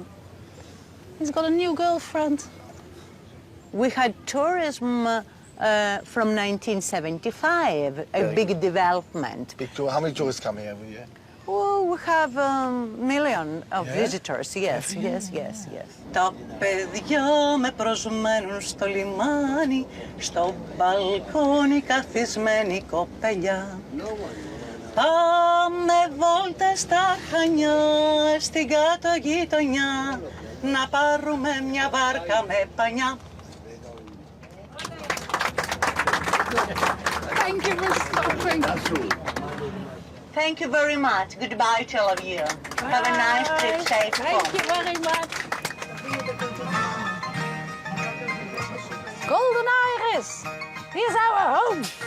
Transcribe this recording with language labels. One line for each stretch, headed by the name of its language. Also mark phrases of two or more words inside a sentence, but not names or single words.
English: He's got a new girlfriend. We had tourism from 1975, a big development. Big tour. How many tourists come here every year? Oh, we have a million of visitors, yes, yes.
Greek: Τα παιδιά με προσμένουν στο λιμάνι, στο μπαλκόνι καθισμένη κοπελιά. Πάμε βόλτες στα Χανιά, στην κάτω γειτονιά, να πάρουμε μια βάρκα με πανιά.
English: Thank you for stopping. Thank you very much. Goodbye to all of you. Have a nice trip, safe. Thank you very much. Golden Iris, here's our home.